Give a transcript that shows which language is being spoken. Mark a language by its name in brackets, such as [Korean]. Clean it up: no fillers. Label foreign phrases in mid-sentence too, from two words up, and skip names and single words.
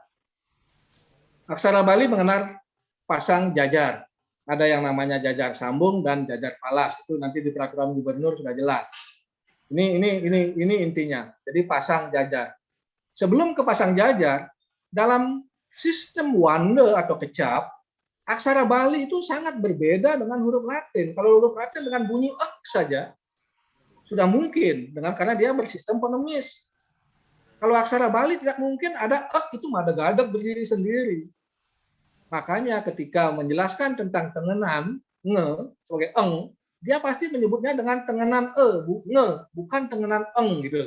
[Indonesian] Aksara Bali mengenal pasang jajar. Ada yang namanya jajar sambung dan jajar palas. Itu nanti di peraturan gubernur sudah jelas. Ini intinya. Jadi pasang jajar. Sebelum ke pasang jajar, dalam sistem wande atau kecap, aksara Bali itu sangat berbeda dengan huruf Latin. Kalau huruf Latin dengan bunyi ek saja sudah mungkin karena dia bersistem fonemis. Kalau aksara Bali tidak mungkin ada ek itu mada-gadag berdiri sendiri. Makanya ketika menjelaskan tentang tengenan nge sebagai eng, dia pasti menyebutnya dengan tengenan nge, bukan tengenan eng gitu.